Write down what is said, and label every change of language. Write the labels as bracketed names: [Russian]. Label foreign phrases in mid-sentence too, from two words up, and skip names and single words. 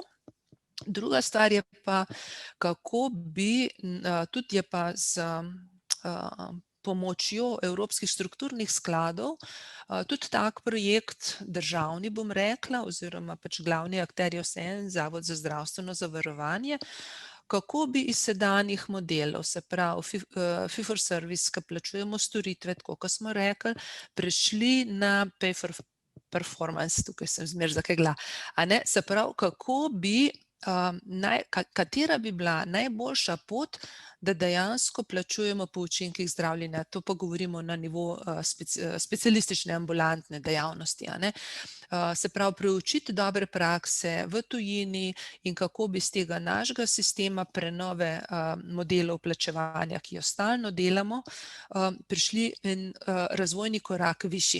[Slovenian] Druga stvar je pa, kako bi, tudi je pa z pomočjo evropskih strukturnih skladov, tudi tak projekt državni, bom rekla, oziroma pač glavni akter je vseeno Zavod za zdravstveno zavarovanje, kako bi iz sedanjih modelov, se pravi [English] fee for service, [Slovenian] ki plačujemo storitve, tako kot smo rekli, prešli na [English] pay for performance, [Slovenian] tukaj sem zmeraj zakegla, se pravi, kako bi katera bi bila najboljša pot, da dejansko plačujemo po učinkih zdravljenja. To pa govorimo na nivo specialistične ambulantne dejavnosti. Se pravi, preučiti dobre prakse v tujini in kako bi z tega našega sistema prenove modelov plačevanja, ki jo stalno delamo, prišli en razvojni korak višji.